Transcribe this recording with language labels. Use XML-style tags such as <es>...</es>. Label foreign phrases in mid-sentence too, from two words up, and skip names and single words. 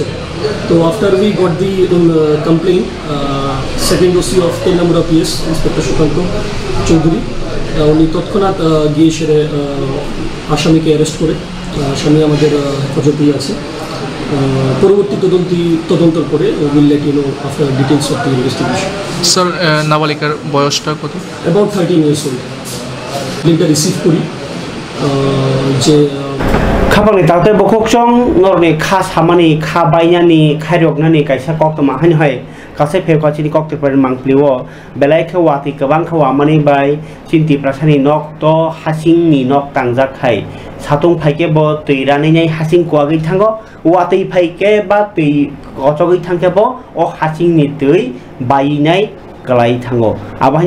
<bn>তো</bn> <en>after we got the complain, second OC of 10 number of PS inspector</en> <bn>সুকান্ত চৌধুরী উনি তৎক্ষণাৎ গিয়ে সেরে আসামিকে অ্যারেস্ট করে, আসামি আমাদের হেফাজতেই আছে। পরবর্তী তদন্তর পরে</bn> <en>will let you know after details of the investigation.</en> <bn>স্যার নাবালিকার বয়সটা কত?</bn> <en>about 13 years old.</en> <bn>লিঙ্কটা রিসিভ করি যে</bn> <trp>খাবাंनि ताते बखकजों नरनि खा सामानि खा बायनानि खायरगनानि कायसा कक्तमा हाय गासै फेकाचिनि कक्तफोर मांफ्लिओ बेलायखौ वाति गोबां खावामानि बाय चिन्ति प्रासानि नक तो हासिंनि नक तांजाखाय सातुं फाइके ब तैरानै हासिं कुवागै थांगो वाति फाइके बा तै गचगै थांके ब अ हासिंनि तै बायनाय गलाई थांगो आबाहानि</trp>